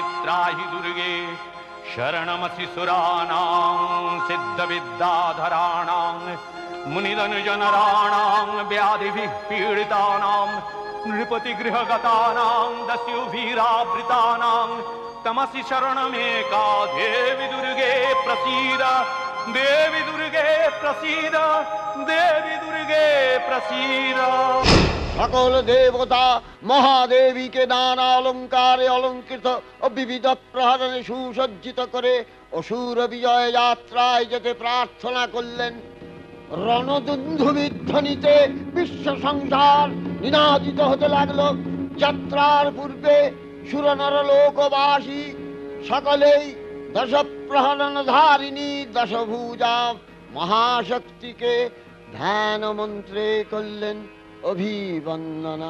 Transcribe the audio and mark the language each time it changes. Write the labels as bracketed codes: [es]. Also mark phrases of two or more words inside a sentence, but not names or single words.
[sa] त्राहि दुर्गे शरणमसि सुराणां सिद्धविद्याधराणां मुनिधनुजनराणां व्याधिभिः पीडितानां नृपतिगृहगतानां दस्युभिरावृतानां तमसि शरणमेका देवी दुर्गे प्रसीद देवी दुर्गे प्रसीद देवी दुर्गे प्रसीद। [bn] সকল দেবতা মহাদেবীকে নানা অলঙ্কারে অলঙ্কৃত ও বিবিধ প্রহরণে সুসজ্জিত করে অসুর বিজয় যাত্রায় যেতে প্রার্থনা করলেন। রণদুন্ধুবিধ্বনিতে বিশ্ব সংসার নিনাদিত হতে লাগলো। যাত্রার পূর্বে সুরনর লোকবাসী সকলেই দশ প্রহরণ ধারিণী দশভুজা মহাশক্তিকে ধ্যান মন্ত্রে করলেন অভিবন্দনা।